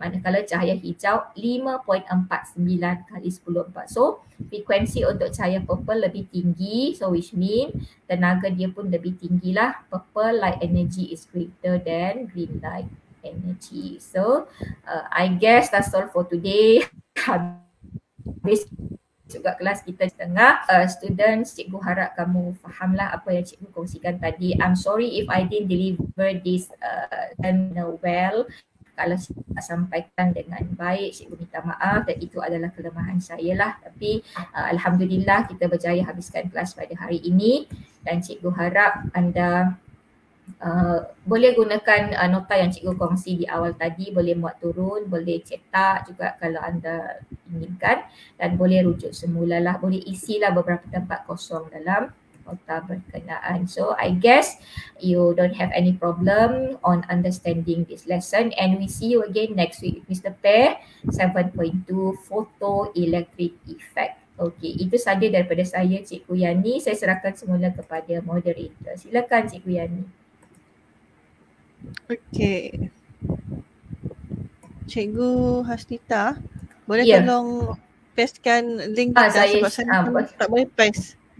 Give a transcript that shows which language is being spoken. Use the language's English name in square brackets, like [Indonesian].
[Malay] Manakala cahaya hijau 5.49 kali 1014. So frekuensi untuk cahaya purple lebih tinggi. So which mean tenaga dia pun lebih tinggi lah. [English] Purple light energy is greater than green light energy. So I guess that's all for today. [Malay] Habis juga kelas kita setengah. Students, cikgu harap kamu fahamlah apa yang cikgu kongsikan tadi. [English] I'm sorry if I didn't deliver this well. [Malay] Kalau saya tak sampaikan dengan baik, cikgu minta maaf, dan itu adalah kelemahan saya lah. Tapi alhamdulillah kita berjaya habiskan kelas pada hari ini, dan cikgu harap anda boleh gunakan nota yang cikgu kongsi di awal tadi, boleh muat turun, boleh cetak juga kalau anda inginkan, dan boleh rujuk semula lah, boleh isilah beberapa tempat kosong dalam nota berkenaan. [English] So I guess you don't have any problem on understanding this lesson, and we see you again next week with Mr. Pair 7.2 photoelectric effect. [Malay] Okey, itu saja daripada saya, Cikgu Yani. Saya serahkan semula kepada moderator. Silakan Cikgu Yani. Okey. Cikgu Hasnitah, boleh tolong pastekan link kita sebab saya tak boleh paste.